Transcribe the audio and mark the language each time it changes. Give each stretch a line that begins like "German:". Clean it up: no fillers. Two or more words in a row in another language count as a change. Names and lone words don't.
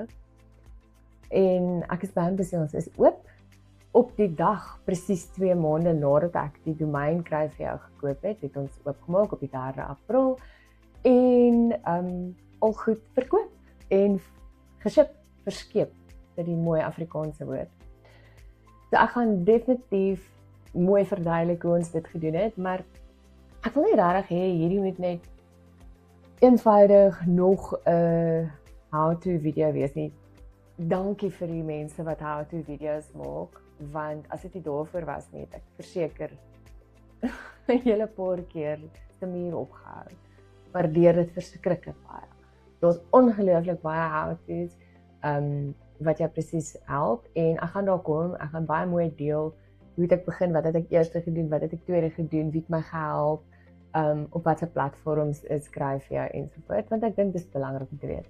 Afrikaans: En ek is baie besig, ons is oop op die dag, presies 2 maande nadat ek die domein kry vir jou gekoop het ons oopgemaak op die 3 April en al goed verkoop en geship, verskeep, dit die mooi Afrikaanse woord. So ek gaan definitief mooi verduidelik hoe ons dit gedoen het, maar ek wil nie regtig hê hierdie moet net eenvoudig nog 'n
English: how-to video
Afrikaans: wees nie. Dankie vir die mense wat
English: how-to video's
Afrikaans: maak, want as dit nie daarvoor was nie, het ek verseker 'n hele paar keer te muur opgehou. Waardeer dit verskriklik baie. Daar's ongelooflik baie how-to's wat jou presies help en ek gaan daar kom, ek gaan baie mooi deel hoe het ek begin, wat het ek eers gedoen, wat het ek tweede gedoen, wie het my gehelp, op watter platforms is skryf vir jou ensovoort, want ek dink dit is belangrik om te weet.